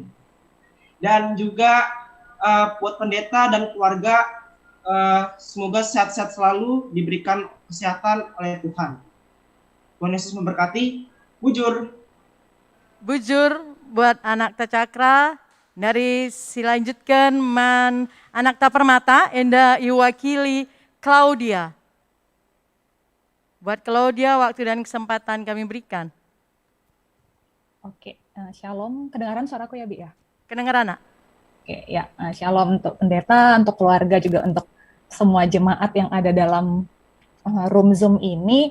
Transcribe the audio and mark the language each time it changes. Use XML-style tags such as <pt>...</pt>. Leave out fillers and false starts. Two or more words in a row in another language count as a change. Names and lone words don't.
<id>Dan juga buat pendeta dan keluarga, semoga sehat-sehat selalu, diberikan kesehatan oleh Tuhan. Tuhan Yesus memberkati. Bujur buat anak Cakra. Dari silanjutkan anak Permata,</id> <btx>Enda iwakili</btx> <id>Claudia. Buat Claudia, waktu dan kesempatan kami berikan. Oke, shalom. Kedengaran suaraku ya, Bi ya? Kedengaran, Nak? Oke, ya. Shalom untuk pendeta, untuk keluarga juga untuk semua jemaat yang ada dalam room Zoom ini.</id>